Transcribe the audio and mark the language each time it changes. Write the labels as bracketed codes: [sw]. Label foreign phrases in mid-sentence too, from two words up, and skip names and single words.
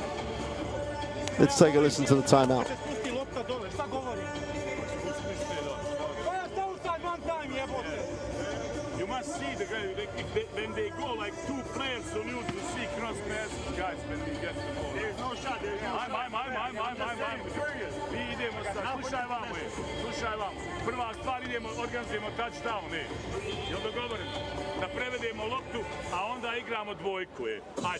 [en] Let's take a listen to the timeout. You must see the guy, when they go like 2 players on you to see cross passes, guys, when we get the ball. There's no shot, there's no shot. [sr] Mi idemo sad, slušaj vamo. Prva stvar idemo, organizujemo touchdown, jel dogovoreno? Da prevedemo loptu, a onda igramo dvojku, Ajde.